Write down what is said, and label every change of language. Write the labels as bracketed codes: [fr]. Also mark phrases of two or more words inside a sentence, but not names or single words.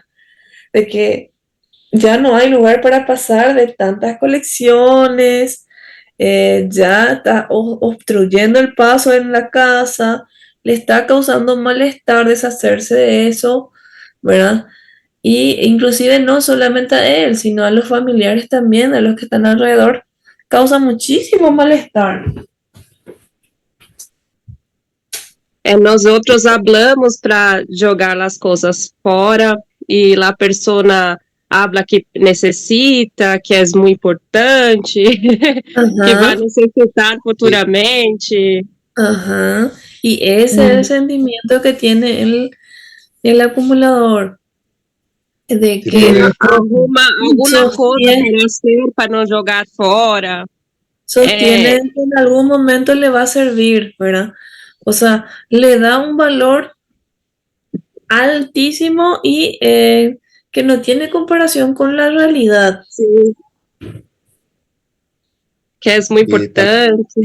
[es] De que ya no hay lugar para pasar de tantas colecciones, ya está obstruyendo el paso en la casa, le está causando malestar deshacerse de eso, ¿verdad? Y inclusive no solamente a él, sino a los familiares también, a los que están alrededor, causa muchísimo malestar. [pt] Nós outros hablamos para jogar as coisas fora e a pessoa habla que necessita, que é muito importante, que vai necessitar futuramente. Ajá. [es] Y ese es el sentimiento que tiene el acumulador. De que [pt] alguma coisa para hacer para não jogar fora. [es] Sostiene que en algún momento le va a servir, ¿verdad? O sea, le da un valor altísimo y que no tiene comparación con la realidad. Sí. Que es muy importante.